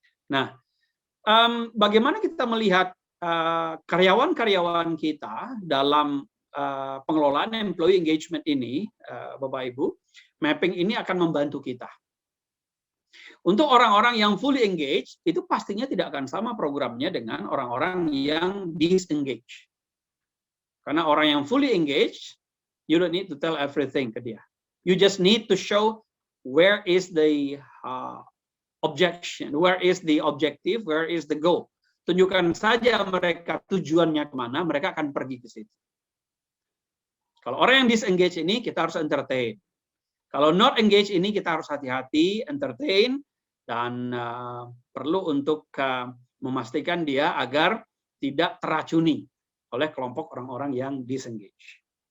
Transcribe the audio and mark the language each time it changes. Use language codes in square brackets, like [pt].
[id] Nah, bagaimana kita melihat karyawan-karyawan kita dalam pengelolaan employee engagement ini, Bapak Ibu, mapping ini akan membantu kita. Untuk orang-orang yang fully engaged, itu pastinya tidak akan sama programnya dengan orang-orang yang disengage. Karena orang yang fully engaged, [en] you don't need to tell everything [id] ke dia. [en] You just need to show where is the objection, where is the objective, where is the goal. [id] Tunjukkan saja mereka tujuannya kemana, mereka akan pergi ke situ. Kalau orang yang disengage ini, kita harus entertain. Kalau not engage ini, kita harus hati-hati, entertain, dan perlu untuk memastikan dia agar tidak teracuni oleh kelompok orang-orang yang disengage.